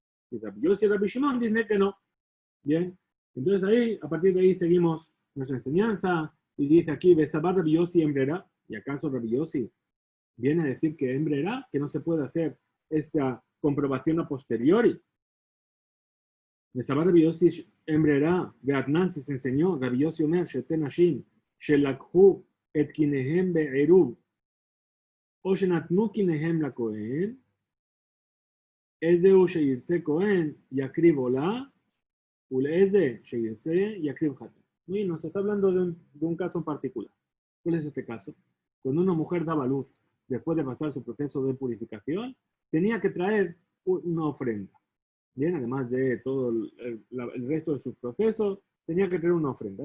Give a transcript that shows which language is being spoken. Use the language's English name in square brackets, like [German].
[Spanish] Y Rabbi Yossi y Rabbi Shimon dicen que no. Bien, entonces ahí, a partir de ahí seguimos nuestra enseñanza, y dice aquí, Besabar Rabbi Yossi hembrera, y acaso Rabbi Yossi viene a decir que hembrera, que no se puede hacer esta comprobación a posteriori. [Hebrew] וסבר רבי יוסי אמררה, והתנן [Spanish] se enseñó, [Hebrew] רבי יוסי אומר שתי נשים שלקחו את קיניהם בעירוב, או שנתנו קיניהם לכהן, איזהו שירצה כהן יקריב עולה, ולאיזה שירצה יקריב חטא. [Spanish] Y nos está hablando de un caso en particular. ¿Cuál es este caso? Cuando una mujer daba luz, después de pasar su proceso de purificación, tenía que traer una ofrenda. Bien, además de todo el resto de sus procesos, tenía que tener una ofrenda.